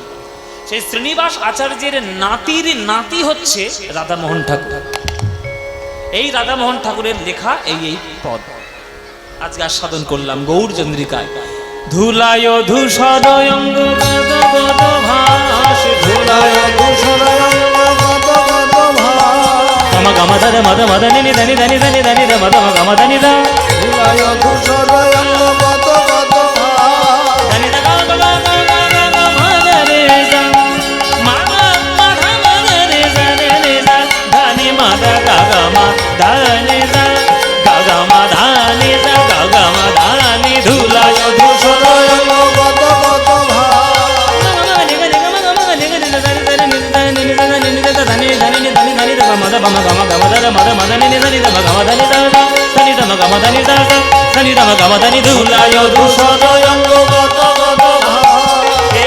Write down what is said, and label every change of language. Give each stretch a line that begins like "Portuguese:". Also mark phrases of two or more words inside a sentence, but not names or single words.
Bangla: সেই শ্রীনিবাস আচার্যের নাতির নাতি হচ্ছে রাধামোহন ঠাকুর। এই রাধামোহন ঠাকুরের লেখা এই এই পদ আজকে আস্বাদন করলাম গৌর চন্দ্রিকায়। ধুলায় ধূসর অঙ্গ গদ গদ ভাস, ধুলায় ধূসর অঙ্গ গদ গম দ মদ মদ নি নি নি নি নি নি নি মদ গম দ নি দ লীলায় ধূসর অঙ্গ কত কত ভার নি দ গ গ গ গ গ মদ রে দ মা গ মা ধ মদ রে দ রে রে দ ধ নি মা দ গ গ মা ধ নি দ গ গ মা ধ নি দ গ গ মা ধ নি ধুলায় ধূসর অঙ্গ কত কত ভার লীলায় ধূসর অঙ্গ কত কত ভার